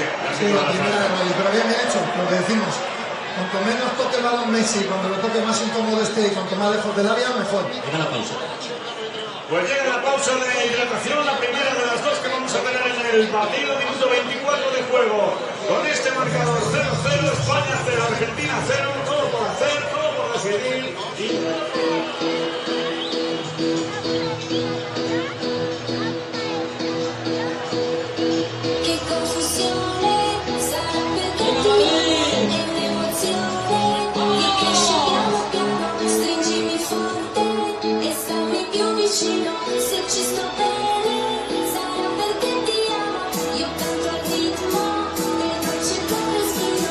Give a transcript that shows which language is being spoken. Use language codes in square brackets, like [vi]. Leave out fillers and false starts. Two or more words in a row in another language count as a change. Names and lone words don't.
[es] la primera de Rodri, pero bien hecho, lo que decimos. Cuanto menos toque el balón Messi, cuando lo toque más incómodo esté y cuanto más lejos del área, mejor. Llega la pausa. Pues llega la pausa de hidratación, la primera de las dos que vamos a tener en el partido, minuto 24 de juego. Con este marcador 0-0, España 0, Argentina 0, todo por hacer, todo por decidir. [it] Che confusione, sarebbe che ti emozione, di che scegliamo piano, stringimi forte e stammi più vicino, se ci sto bene, sarà perché ti amo, io canto al ritmo, e non c'è come